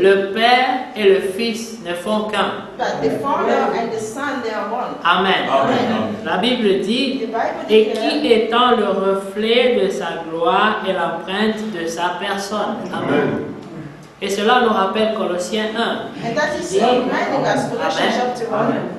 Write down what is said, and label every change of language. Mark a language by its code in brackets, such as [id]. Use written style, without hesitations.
[fr] le Père et le Fils ne font qu'un. [en] that the Father and the Son, they are one. Amen. Amen. [fr] La Bible dit, [en] The Bible [fr] et [en] declares, [fr] qui étant le reflet de sa gloire et l'empreinte de sa personne. Amen. Et cela nous rappelle Colossiens 1, [en] and that is reminding us, Colossians chapter 1,